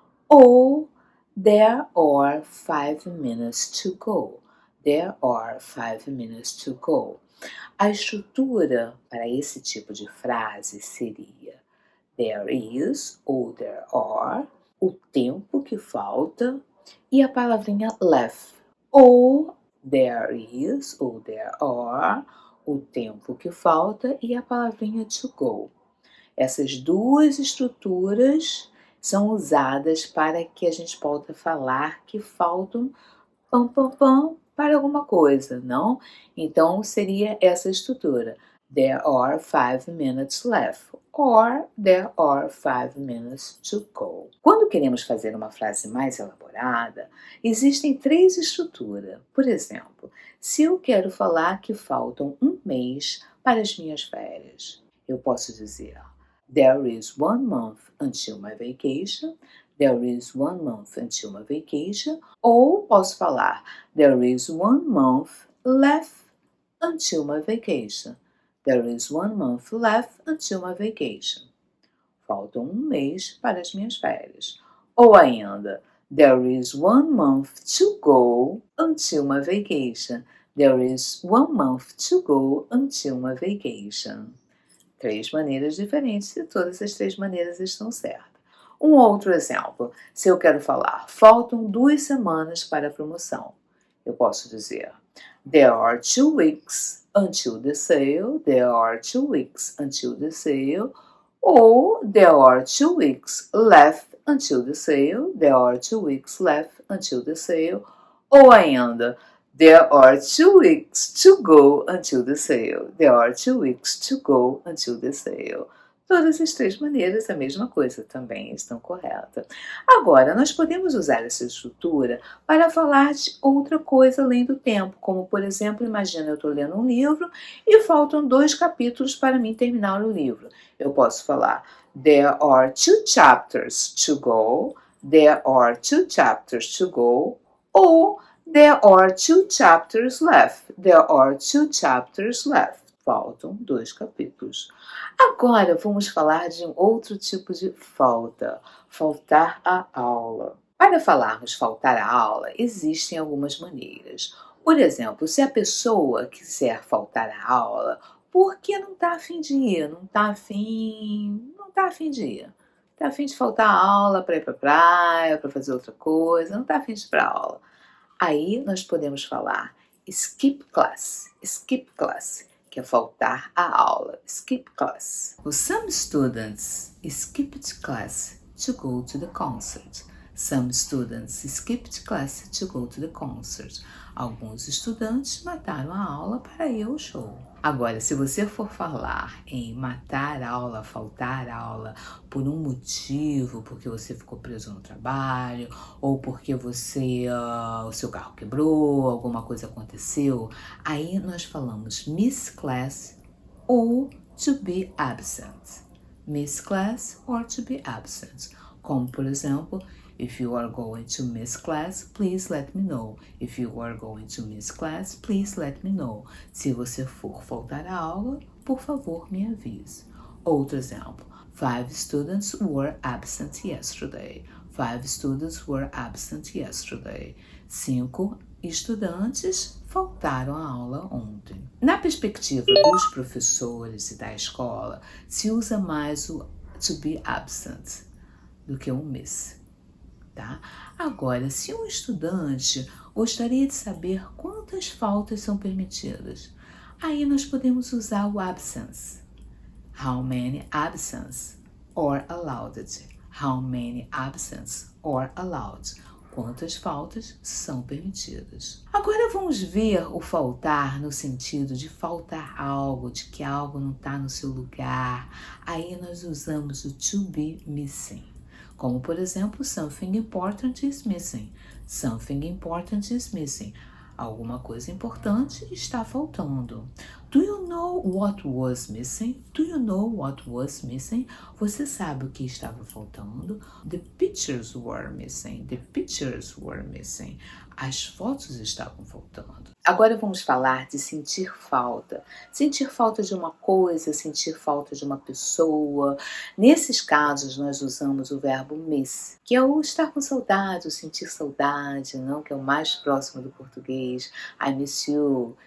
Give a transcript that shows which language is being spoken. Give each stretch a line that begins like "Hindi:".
Portuguese: Ou
English: there are 5 minutes to go. There are 5 minutes to go.
Portuguese: A estrutura para esse tipo de frase seria
English: there is
Portuguese: ou
English: there are,
Portuguese: o tempo que falta e a palavrinha left. Ou
English: there is
Portuguese: ou
English: there are,
Portuguese: o tempo que falta e a palavrinha
English: to go.
Portuguese: Essas duas estruturas são usadas para que a gente possa falar que faltam para alguma coisa, não? Então, seria essa estrutura.
English: There are 5 minutes left. Or, there are 5 minutes to go.
Portuguese: Quando queremos fazer uma frase mais elaborada, existem 3 estruturas. Por exemplo, se eu quero falar que faltam 1 mês para as minhas férias, eu posso dizer
English: there is 1 month until my vacation. There is 1 month until my vacation.
Portuguese: Ou posso falar
English: there is 1 month left until my vacation. There is 1 month left until my vacation.
Portuguese: Falta 1 mês para as minhas férias. Ou ainda,
English: there is 1 month to go until my vacation. There is 1 month to go until my vacation.
Portuguese: 3 maneiras diferentes e todas as 3 maneiras estão certas. Um outro exemplo, se eu quero falar, faltam 2 semanas para a promoção, eu posso dizer
English: there are 2 weeks until the sale, there are 2 weeks until the sale, ou there are 2 weeks left until the sale, there are 2 weeks left until the sale,
Portuguese: ou ainda
English: there are 2 weeks to go until the sale, there are 2 weeks to go until the sale.
Portuguese: Todas as 3 maneiras, a mesma coisa, também estão corretas. Agora, nós podemos usar essa estrutura para falar de outra coisa além do tempo, como, por exemplo, imagina eu estou lendo um livro e faltam 2 capítulos para mim terminar o livro. Eu posso falar,
English: there are 2 chapters to go, there are 2 chapters to go, ou there are 2 chapters left, there are 2 chapters left.
Portuguese: Faltam 2 capítulos. Agora vamos falar de um outro tipo de falta, faltar a aula. Para falarmos faltar a aula, existem algumas maneiras. Por exemplo, se a pessoa quiser faltar a aula porque não está a fim de ir, não está a fim de ir. Está a fim de faltar a aula para ir para a praia, para fazer outra coisa, não está a fim de ir para a aula. Aí nós podemos falar skip class, que é faltar a aula, skip class.
English: Some students skipped class to go to the concert. Some students skipped class to go to the concert.
Portuguese: Alguns estudantes mataram a aula para ir ao show. Agora, se você for falar em matar a aula, faltar a aula por um motivo, porque você ficou preso no trabalho, ou porque o seu carro quebrou, alguma coisa aconteceu, aí nós falamos miss class ou to be absent.
English: miss class or to be absent.
Portuguese: Como, por exemplo,
English: if you are going to miss class, please let me know. If you are going to miss class, please let me know.
Portuguese: Se você for faltar à aula, por favor, me avise. Outro exemplo.
English: 5 students were absent yesterday. 5 students were absent yesterday.
Portuguese: 5 estudantes faltaram à aula ontem. Na perspectiva dos professores e da escola, se usa mais o to be absent do que o miss, tá? Agora, se um estudante gostaria de saber quantas faltas são permitidas, aí nós podemos usar o absence.
English: How many absence or allowed? How many absence or allowed?
Portuguese: Quantas faltas são permitidas. Agora vamos ver o faltar no sentido de faltar algo, de que algo não está no seu lugar. Aí nós usamos o to be missing. Como, por exemplo,
English: something important is missing. Something important is missing.
Portuguese: Alguma coisa importante está faltando.
English: Do you know what was missing? Do you know what was missing?
Portuguese: Você sabe o que estava faltando?
English: The pictures were missing. The pictures were missing.
Portuguese: As fotos estavam faltando. Agora vamos falar de sentir falta. Sentir falta de uma coisa, sentir falta de uma pessoa. Nesses casos, nós usamos o verbo miss, que é o estar com saudade, o sentir saudade, não? Que é o mais próximo do português.
English: I miss you.